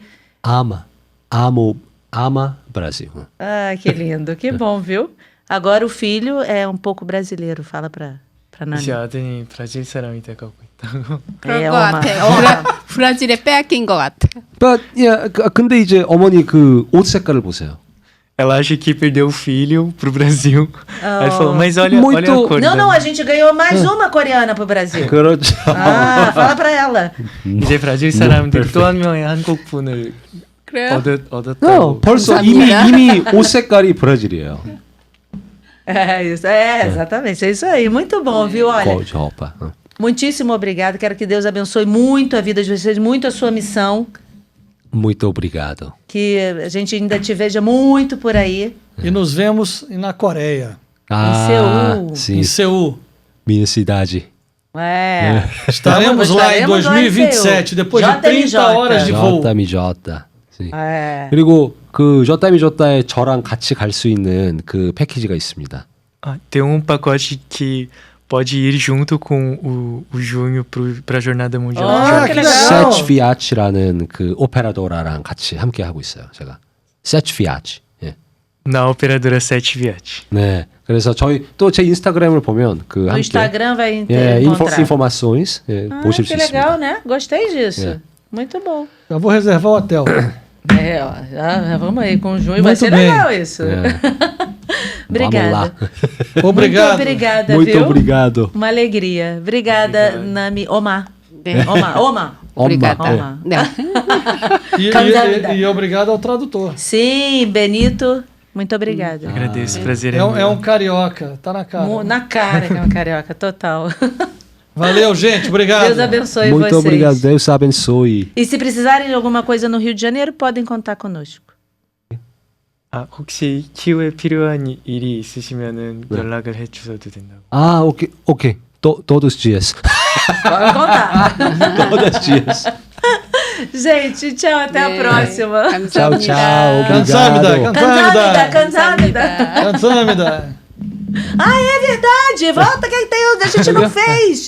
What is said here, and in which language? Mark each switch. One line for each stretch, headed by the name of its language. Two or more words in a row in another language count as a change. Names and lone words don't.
Portuguese: ama Brasil. Ah, que lindo, que bom, viu? Agora o filho é um pouco brasileiro, fala pra Nani.
Korean: 이제 아들이 브라질 사람이 돼가고 있다고. 그럴 예, 것 엄마. 같아. 브라질에 빼앗긴 것 같아. 근데 이제 어머니 옷 색깔을 보세요.
Portuguese: Ela acha que perdeu o filho pro Brasil. Aí ele falou, mas olha, Muito- olha a cor Não, da- não, a gente ganhou mais uma coreana pro Brasil.
Korean: 그렇죠.
Portuguese: Ah, fala pra ela.
Korean: 이제 브라질 사람들이 또 한 명의 한국 분을 그래요? 얻었다고. 벌써 감사합니다. 이미 옷 색깔이 브라질이에요.
Portuguese: É isso, exatamente, é isso aí. Muito bom, viu? Olha,
Korean: 저 오빠.
Portuguese: muitíssimo obrigado. Quero que Deus abençoe muito a vida de vocês, muito a sua missão. Muito obrigado. Que a gente ainda te veja muito por aí. E nos vemos na Coreia, Seul. sim. em Seul. Minha cidade. Estaremos lá em 2027, depois de 30 horas de voo. JMJ. sim. É.
Korean: 그리고 그 JMJ에 저랑 같이 갈 수 있는 그 패키지가 있습니다.
Portuguese: Tem um pacote que pode ir junto com o Junho pra Jornada Mundial. Ah, que legal.
Korean: Set Fiat라는 그 오페라도라랑 같이 함께 하고 있어요. 제가. Set Fiat. 예.
Portuguese: na operadora 7 Viat.
Korean: 네. 그래서 저희 또 제 인스타그램을 보면 그
Portuguese: No
Korean: 함께
Portuguese: Instagram vai
Korean: 예,
Portuguese: encontrar. informações 예, Ah,
Korean: 보실 수
Portuguese: que
Korean: 있습니다.
Portuguese: legal, né? Gostei disso. É. Muito bom. Já vou reservar o hotel. É, ó, já vamos aí com o Junho. Vai Muito ser bem. legal isso.
Korean: 예.
Portuguese: Obrigada. Obrigado. Muito obrigada, Muito viu? obrigado. Uma alegria. Obrigada, Nami. Omar.
Korean: 네.
Portuguese: Oma. 오brigada. Oma.
Korean: 네.
Portuguese: E obrigado ao tradutor. Sim, Benito. Muito obrigada. Agradeço, prazer É um carioca, tá na cara. Na cara que é uma carioca, total. Valeu, gente. Obrigado. Deus abençoe Muito vocês. obrigado. Deus abençoe. E se precisarem de alguma coisa no Rio de Janeiro, podem contar conosco.
Korean: 아, 혹시 키우에 필요한 일이 있으시면은 연락을 해주셔도 된다고. 아, 오케이.
Portuguese: Todos os dias. Pode contar. Todos os dias. Gente, tchau, até a
Korean: 네.
Portuguese: próxima. Tchau,
Korean: 감사합니다.
Portuguese: tchau. Cansamida, Obrigado. Cansamida. Cansamida. Ah, é verdade. Volta que tem, a gente não fez.